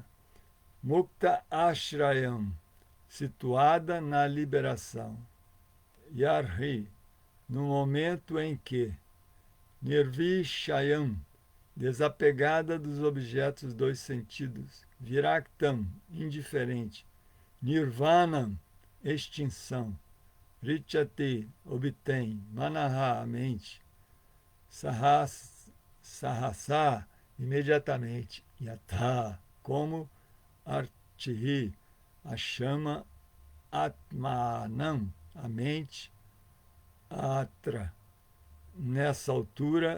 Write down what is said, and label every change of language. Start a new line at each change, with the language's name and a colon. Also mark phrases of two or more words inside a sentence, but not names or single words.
Sanskrit: Mukta Ashrayam,
Portuguese: situada na liberação. Yarhi, no momento em que. Nirvishayam, desapegada dos objetos dos sentidos. Viraktam, indiferente. Nirvanam, extinção.
Sanskrit: Richati, obtém. Manaha,
Portuguese: mente. Sahasa, imediatamente. Yatha, como. Artihi, a chama. Atmanam, a mente. Atra, nessa altura.